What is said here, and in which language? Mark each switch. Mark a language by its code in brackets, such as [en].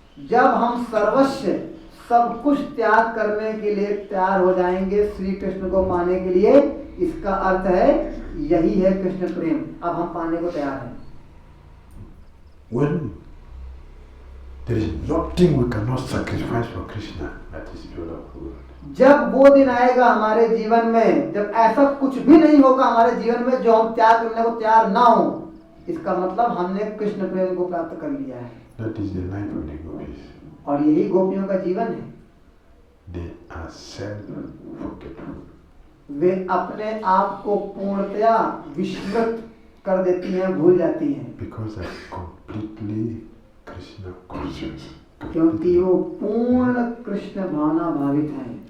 [hi] जब हम सर्वस्व सब कुछ त्याग करने के लिए तैयार हो जाएंगे श्री कृष्ण को पाने के लिए, इसका अर्थ है यही है कृष्ण प्रेम। अब हम पाने को तैयार हैं। [en] When there is nothing we cannot sacrifice for Krishna, that is pure love. [hi] जब वो दिन आएगा हमारे जीवन में, जब ऐसा कुछ भी नहीं होगा हमारे जीवन में जो हम त्याग करने को तैयार ना हो, इसका मतलब हमने कृष्ण प्रेम को प्राप्त कर लिया है। [en] That is the life of the gopis. [hi] और यही गोपियों का जीवन है। [en] They are self-forgetful. [hi] वे अपने आप को पूर्णतया विस्मृत कर देती हैं, भूल जाती हैं। [en] Because they are completely Krishna conscious. [hi] क्योंकि वो पूर्ण कृष्ण भावना भावित हैं।